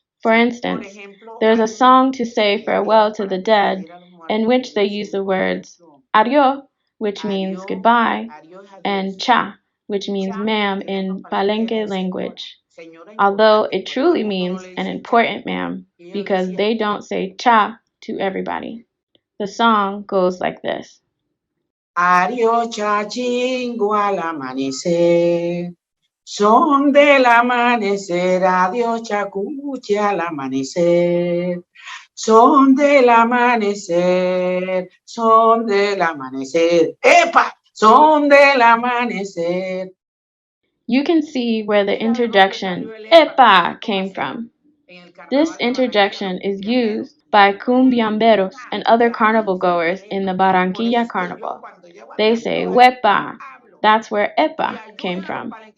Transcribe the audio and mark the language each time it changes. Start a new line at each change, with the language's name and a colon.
English: For instance, there's a song to say farewell to the dead in which they use the words adiós, which means goodbye, and cha, which means ma'am in Palenque language, although it truly means an important ma'am because they don't say cha to everybody. The song goes like this.
Spanish: Adiós, chachingo al amanecer, son del amanecer, adiós, chacuche al amanecer, son del amanecer, son del amanecer, ¡epa! Son del amanecer.
English: You can see where the interjection epa came from. This interjection is used by cumbiamberos and other carnival goers in the Barranquilla Carnival. They say huepa. That's where epa came from.